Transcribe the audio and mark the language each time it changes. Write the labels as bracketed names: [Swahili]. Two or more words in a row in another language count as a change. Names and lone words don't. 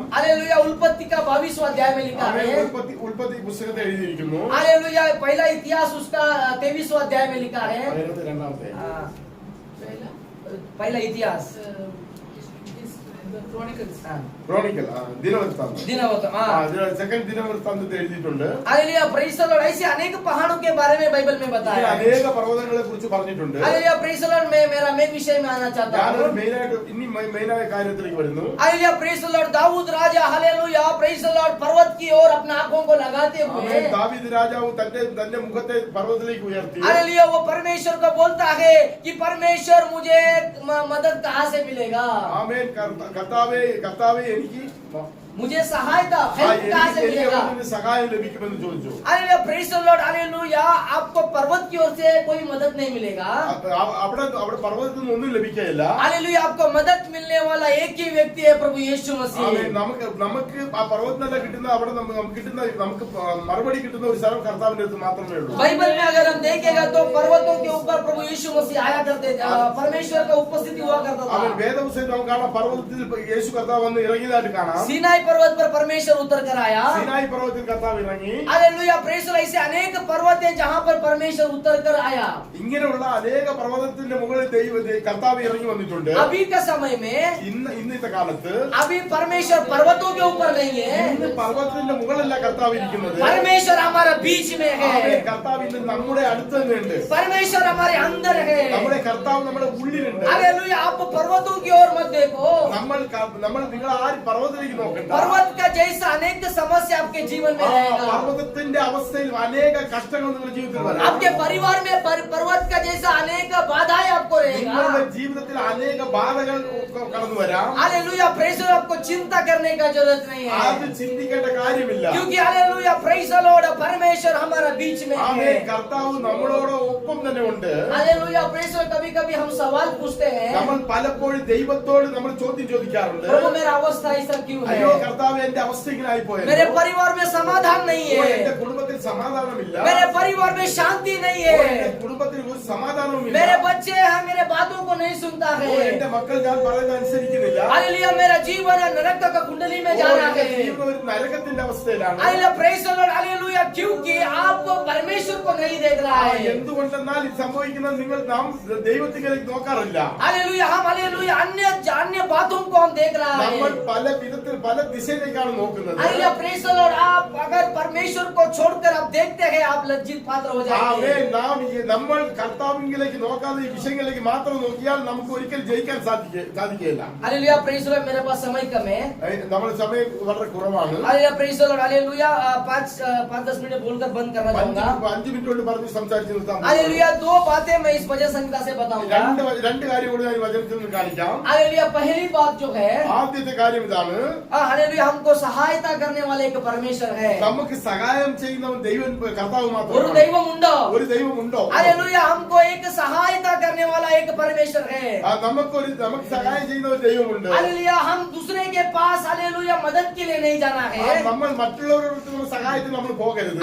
[Hindi] हालेलुया उत्पत्ति का 22वां अध्याय में लिखा है। [Malayalam] ഉൽപ്പത്തി പുസ്തകത്തിൽ എഴുതിയിരിക്കുന്നു. [Hindi] हालेलुया पहला इतिहास उसका 23वां अध्याय में लिखा है। [Malayalam] രണ്ടാമത്തെ [Hindi] पहला इतिहास [Malayalam] ക്രോണിക്കൽ ദിനവൃത്താന്തം സെക്കൻഡ് ദിനവൃത്താന്തത്തിൽ എഴുതിയിട്ടുണ്ട്. [Hindi] हालेलुया [English] Praise the Lord. [Hindi] ऐसे अनेक पहाड़ों के बारे में बाइबल में बताया है। [Malayalam] അനേക പർവ്വതങ്ങളെ കുറിച്ച് പറഞ്ഞിട്ടുണ്ട്. [Hindi] हालेलुया [English] Praise the Lord. [Hindi] मैं मेरा मेन विषय में आना चाहता [Malayalam] ഞാനൊരു [Hindi] हूँ। [Malayalam] മെയിനായ കാര്യത്തിലേക്ക് വരുന്നു. [Hindi] हालेलुया [English] Praise the Lord. [Hindi] दाऊद राजा हालेलुया [English] Praise the Lord [Hindi] पर्वत की ओर अपना आंखों को लगाते हुए [Malayalam] ദാവീദ് രാജാവ് തന്റെ മുഖത്തെ പർവ്വതത്തിലേക്ക് ഉയർത്തി [Hindi] हालेलुया वो परमेश्वर को बोलता है कि परमेश्वर मुझे मदद कहाँ से मिलेगा। [Malayalam] ആമേൻ. കർത്താവേ എനിക്ക് [Hindi] मुझे सहायता हेल्प कहां से [Malayalam] എനിക്ക് [Hindi] मिलेगा? [Malayalam] എവിടെ നിന്ന് സഹായം ലഭിക്കുമെന്ന് ചോദിച്ചു. [Hindi] हालेलुया [English] Praise the Lord [Hindi] हालेलुया आपको पर्वत की ओर से कोई मदद नहीं मिलेगा. [Malayalam] അവിടെ പർവ്വതത്തിൽ നിന്ന് ഒന്നും ലഭിക്കുകയില്ല. [Hindi] हालेलुया आपको मदद मिलने वाला एक ही व्यक्ति है प्रभु यीशु मसीह. [Malayalam] നമുക്ക് ആ പർവ്വതത്തിനല്ല കിട്ടുന്ന അവിടെ നമുക്ക് മറുപടി കിട്ടുന്ന ഒരു സ്ഥലം കർത്താവിന്റെ അടുത്ത് മാത്രമേ ഉള്ളൂ. [Hindi] बाइबल में अगर हम देखेगा तो पर्वतों के ऊपर प्रभु यीशु मसीह आया करते थे. परमेश्वर का उपस्थिति हुआ करता था. [Malayalam] വേദപുസ്തകത്തിൽ നമുക്ക് കാണാം പർവ്വതത്തിൽ യേശു കർത്താവ് വന്ന് ഇറങ്ങിയതായിട്ട് കാണാം. [Hindi] सीनाई पर्वत पर परमेश्वर उतर कर आया. [Malayalam] सीनाई पर्वत കർത്താവ് ഇറങ്ങി. [Hindi] हालेलुया [English] Praise the Lord [Hindi] ऐसे अनेक पर्वत हैं जहां पर परमेश्वर उतर कर आया. [Malayalam] ഇങ്ങനെയുള്ള അനേക പർവ്വതത്തിന്റെ മുകളിൽ കർത്താവ് ഇറങ്ങി വന്നിട്ടുണ്ട്. [Hindi] अभी का समय में [Malayalam] ഇന്നത്തെ കാലത്ത് [Hindi] अभी परमेश्वर पर्वतों के ऊपर नहीं है. [Malayalam] ഇന്ന് പർവ്വതത്തിന്റെ മുകളിലല്ല കർത്താവ് ഇരിക്കുന്നത്. [Hindi] परमेश्वर हमारे बीच में है. [Malayalam] കർത്താവ് ഇന്ന് നമ്മുടെ അടുത്ത് തന്നെയുണ്ട്. [Hindi] परमेश्वर हमारे अंदर है. [Malayalam] നമ്മുടെ കർത്താവ് നമ്മുടെ ഉള്ളിലുണ്ട്. [Hindi] हालेलुया आप पर्वतों की ओर मत देखो. [Malayalam] നിങ്ങൾ ആര് പർവ്വതത്തിലേക്ക് നോക്കണ്ട. [Hindi] पर्वत का जैसा अनेक समस्या आपके जीवन में रहेगा. [Malayalam] പർവ്വതത്തിന്റെ അവസ്ഥയിൽ അനേക കഷ്ടങ്ങൾ നിങ്ങളുടെ ജീവിതത്തിൽ വരാം. [Hindi] आपके परिवार में पर्वत का जैसा अनेक बाधाएं आपको रहेगा. [Malayalam] നിങ്ങളുടെ ജീവിതത്തിൽ അനേക ബാധകൾ കടന്നു വരാം. [Hindi] हालेलुया [English] Praise the Lord [Hindi] आपको चिंता करने का जरूरत नहीं है. [Malayalam] അത് ചിന്തിക്കേണ്ട കാര്യമില്ല. [Hindi] क्योंकि हालेलुया [English] Praise the Lord [Hindi] परमेश्वर हमारे बीच में है. [Malayalam] കർത്താവ് നമ്മളോട് ഒപ്പം തന്നെ ഉണ്ട്. [Hindi] हालेलुया [English] Praise the Lord [Hindi] कभी-कभी हम सवाल पूछते हैं. [Malayalam] നമ്മൾ പലപ്പോഴും ദൈവത്തോട് നമ്മൾ ചോദ്യം ചോദിക്കാറുണ്ട്. [Hindi] प्रभु मेरा अवस्था ऐसा क्यों है? [Malayalam] അയ്യോ കർത്താവ് എന്റെ അവസ്ഥ ഇങ്ങനെ ആയിപ്പോയി. [Hindi] मेरे परिवार में समाधान नहीं है. [Malayalam] എന്റെ കുടുംബത്തിൽ സമാധാനമില്ല. [Hindi] मेरे परिवार में शांति नहीं है. [Malayalam] എന്റെ കുടുംബത്തിൽ ഒരു സമാധാനവുമില്ല. [Hindi] मेरे बच्चे हैं मेरे बातों को नहीं सुनता है. [Malayalam] എന്റെ മക്കൾ ഞാൻ പറയുന്നത് അനുസരിക്കുന്നില്ല. [Hindi] हालेलुया मेरा जीवन नरक का कुंडली में जा रहा है. [Malayalam] ജീവൻ ഒരു നരകത്തിന്റെ അവസ്ഥയിലാണ്. [Hindi] हालेलुया [English] Praise the Lord [Hindi] हालेलुया क्योंकि आप परमेश्वर को नहीं देख रहा है. [Malayalam] എന്തുകൊണ്ടെന്നാൽ ഇത് സംഭവിക്കുന്നത് നാം ദൈവത്തിലേക്ക് നോക്കാറില്ല. [Hindi] हालेलुया हम हालेलुया अन्य बातों को हम देख रहा है. [Malayalam] നമ്മൾ പല വിധത്തിൽ പല ദിശയിലേക്കാണ് നോക്കുന്നത്. [Hindi] हालेलुया [English] Praise the Lord [Hindi] आप अगर परमेश्वर को छोड़कर आप देखते हैं आप लज्जित पात्र हो जाएंगे. [Malayalam] നമ്മൾ കർത്താവിലേക്ക് നോക്കാതെ ഈ വിഷയങ്ങളിലേക്ക് മാത്രം നോക്കിയാൽ നമുക്ക് ഒരിക്കലും ജയിക്കാൻ സാധിക്കില്ല. [Hindi] हालेलुया [English] Praise the Lord [Hindi] मेरे पास समय कम है. [Malayalam] നമ്മുടെ സമയം വളരെ കുറവാണ്. [Hindi] हालेलुया [English] Praise the Lord [Hindi] हालेलुया 5-10 मिनट बोलकर बंद करना चाहूंगा. [Malayalam] 5 मिनिറ്റ് കൊണ്ട് പറഞ്ഞ് സംസാരിച്ചു നിർത്താം. [Hindi] हालेलुया दो बातें मैं इस वचन संहिता से बताऊंगा. [Malayalam] രണ്ട് കാര്യം കൂടി ഞാൻ വചനത്തിൽ നിന്ന് കാണിക്കാം. [Hindi] हालेलुया पहली बात जो है [Malayalam] ആദ്യത്തെ കാര്യം ഇതാണ്. [Hindi] हालेलुया हमको सहायता करने वाले एक परमेश्वर है. [Malayalam] നമുക്ക് സഹായം ചെയ്യുന്നവൻ ദൈവം കർത്താവ് ഒരു മാത്രമാണ്. ദൈവമുണ്ടോ? ഒരു ദൈവമുണ്ടോ? [Hindi] हालेलुया हमको एक सहायता करने वाला एक परमेश्वर है. [Malayalam] നമുക്ക് സഹായം ചെയ്യുന്ന ഒരു ദൈവമുണ്ട്. [Hindi] हालेलुया हम दूसरे के पास हालेलुया मदद के लिए नहीं जाना है. [Malayalam] നമ്മൾ മറ്റുള്ളവരുടെ സഹായത്തിന് നമ്മൾ പോകരുത്.